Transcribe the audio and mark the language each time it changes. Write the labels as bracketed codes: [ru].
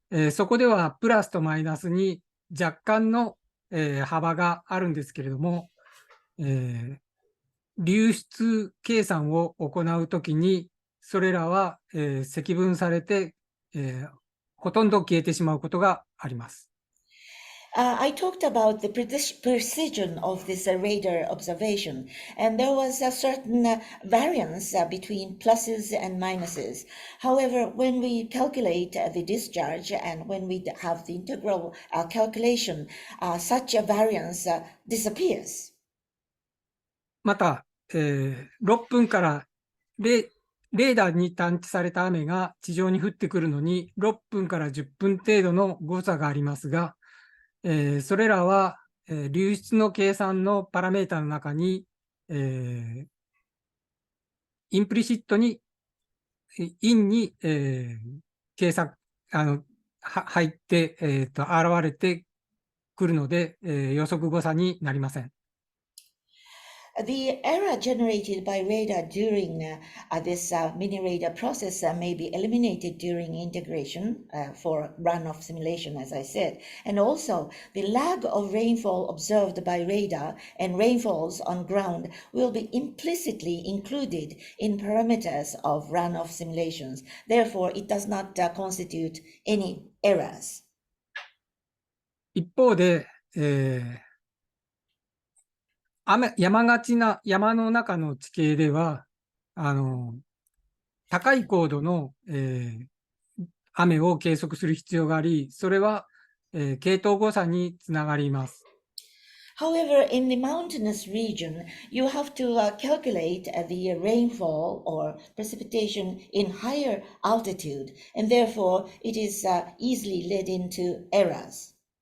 [ja] そこではプラスとマイナスに若干の、幅があるんですけれども、流出計算を行うときに、それらは、積分されて、ほとんど消えてしまうことがあります。 [en] I talked about the precision of this radar observation, and there was a certain variance between pluses and minuses. However, when we calculate the discharge and when we have the integral calculation, such a variance disappears. [ja] また、6分からレーダーに探知された雨が地上に降ってくるのに6分から10分程度の誤差がありますが、それらは、流出の計算のパラメータの中に、インプリシットに、インに、計算、入って、現れてくるので、予測誤差になりません。 [en] The error generated by radar during this mini radar process may be eliminated during integration for runoff simulation, as I said. And also, the lag of rainfall observed by radar and rainfalls on ground will be implicitly included in parameters of runoff simulations. Therefore, it does not constitute any errors. [ja] 一方で、山の中の地形では、高い高度の、雨を計測する必要があり、それは、系統誤差につながります。 [en] However, in the mountainous region, you have to calculate the rainfall or precipitation in higher altitude, and therefore it is easily led into errors.